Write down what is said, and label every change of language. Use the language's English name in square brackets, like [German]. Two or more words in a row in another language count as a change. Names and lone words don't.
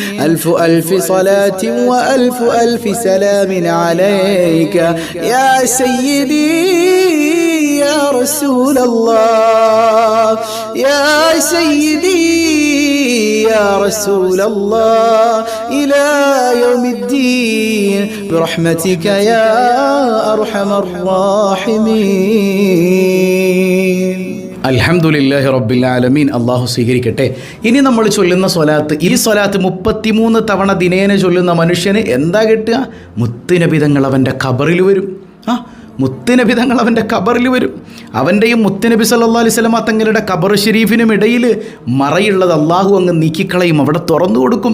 [Arabic] ألف ألف صلاة وألف ألف سلام عليك يا سيدي يا رسول الله. يا سيدي يا رسول الله إلى يوم الدين برحمتك يا أرحم الراحمين. الحمد لله رب العالمين. [Malayalam] അള്ളാഹു സ്വീകരിക്കട്ടെ. ഇനി നമ്മൾ ചൊല്ലുന്ന സ്വലാത്ത്, ഈ സ്വലാത്ത് 33 തവണ ദിനേന ചൊല്ലുന്ന മനുഷ്യന് എന്താ കിട്ടുക? മുത്തുനബിതങ്ങൾ അവൻ്റെ ഖബറിൽ വരും. മുത്തുനബി തങ്ങൾ അവൻ്റെ ഖബറിൽ വരും. അവൻ്റെയും മുത്തുനബി [Arabic] صلى الله عليه وسلم [Malayalam] തങ്ങളുടെ ഖബർ ഷരീഫിനും ഇടയിൽ മറയുള്ളത് അള്ളാഹു അങ്ങ് നീക്കിക്കളയും, അവിടെ തുറന്നു കൊടുക്കും.